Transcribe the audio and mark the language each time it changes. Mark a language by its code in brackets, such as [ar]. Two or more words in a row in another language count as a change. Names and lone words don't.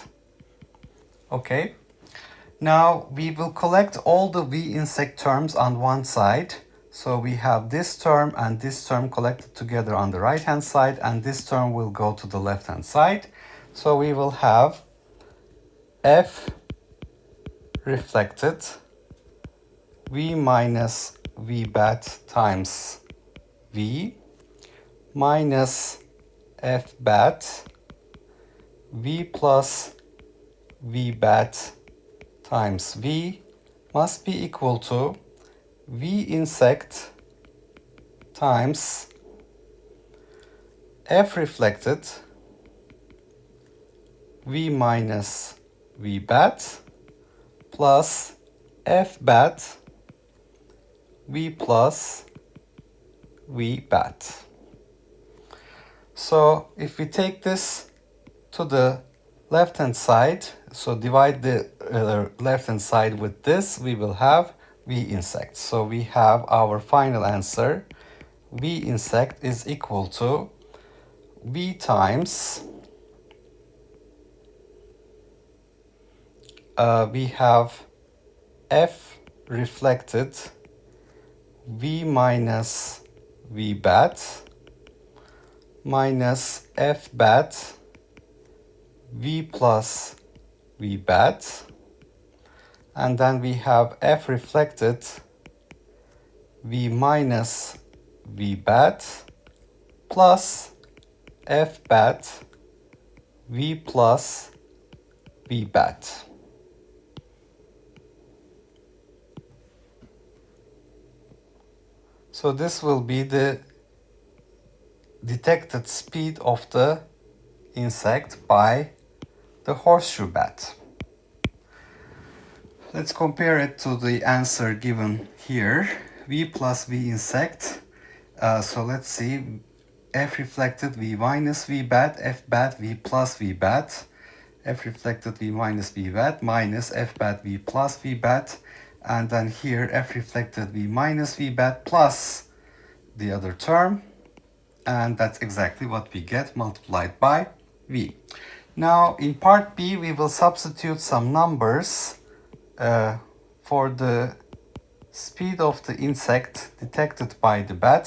[en] Okay, now we will collect all the V insect terms on one side. So we have this term and this term collected together on the right hand side, and this term will go to the left hand side. So we will have F reflected V minus V bat times V minus F bat V plus V bat times V must be equal to V insect times F reflected V minus V bat plus F bat V plus V bat. So if we take this to the left hand side, so divide the left hand side with this, we will have V insect. So we have our final answer. V insect is equal to V times we have F reflected V minus V bat minus F bat V plus V bat, and then we have F reflected V minus V bat plus F bat V plus V bat. So this will be the detected speed of the insect by the horseshoe bat. Let's compare it to the answer given here, V plus V insect. So let's see, F reflected V minus V bat, F bat V plus V bat, F reflected V minus V bat minus F bat V plus V bat, and then here F reflected V minus V bat plus the other term, and that's exactly what we get multiplied by V. Now in part B we will substitute some numbers for the speed of the insect detected by the bat.